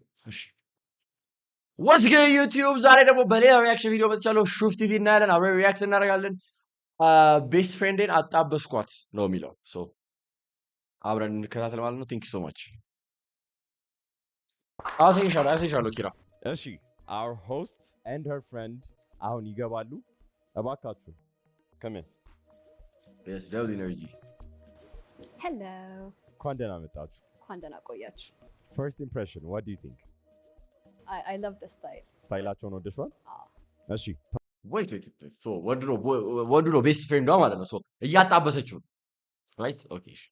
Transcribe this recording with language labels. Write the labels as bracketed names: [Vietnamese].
[English] እሺ What's good YouTube? [Amharic] ዛሬ ደግሞ በሌላ ሪአክሽን ቪዲዮ መጥቻለሁ። ሹፍ ቲቪ እናያለን፣ አብረን ሪአክት እናደርጋለን። ቤስት ፍሬንዴን አጣበስኳት ነው የሚለው። ሶ አብረን እንከታተል ማለት ነው። ቴንክ ዩ ሶ ማች። አሳይሻለሁ ኪራ። [English] እሺ our host and her friend [Amharic] አሁን ይገባሉ። እባካችሁ [English] come in. Yes, double energy. Hello. [Amharic] እንኳን ደህና መጣችሁ። እንኳን ደህና ቆያችሁ። [English] First impression, what do you think? I love the style. [Amharic] ስታይላቸውን ወደሽዋል? እሺ [English] wait so [Amharic] ወንዱ ነው ቤስት ፍሬንዷ ማለት ነው። ሶ እያጣበሰችው [English] right okay [Amharic] እሺ